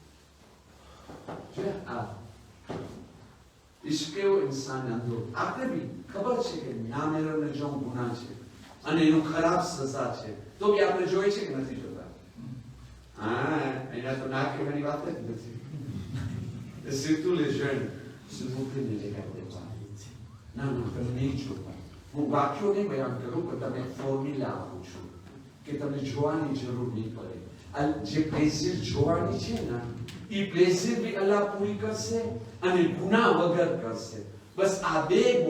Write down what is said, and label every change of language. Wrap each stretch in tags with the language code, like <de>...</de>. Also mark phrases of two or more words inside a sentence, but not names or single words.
<gu>ઇશ્ક એવો ઇન્સાન અંધો. આપણે બી ખબર છે કે નામેરને જો ગુનાહ છે અને એનું ખરાબ સજા છે, તો બી આપણે જોઈએ છે કે નથી જોતા? એના તો ના કહેવાની વાત જ નથી.</gu> <fr>surtout les jeunes, s'il vous plaît, ne les regardez pas.</fr> <gu>ના તમે નહીં જોતા. હું વાક્યો નહીં બયાન કરું પણ તમે ફોર્મ્યુલા આપું છું કે તમને જોવાની જરૂર નહીં પડે. જે પ્લેઝર જોવાની છે ને, એ પ્લેઝર બી અલ્લાહ પૂરી કરશે અને ગુનાહ વગર કરશે. બસ આ બે બોલ.</gu>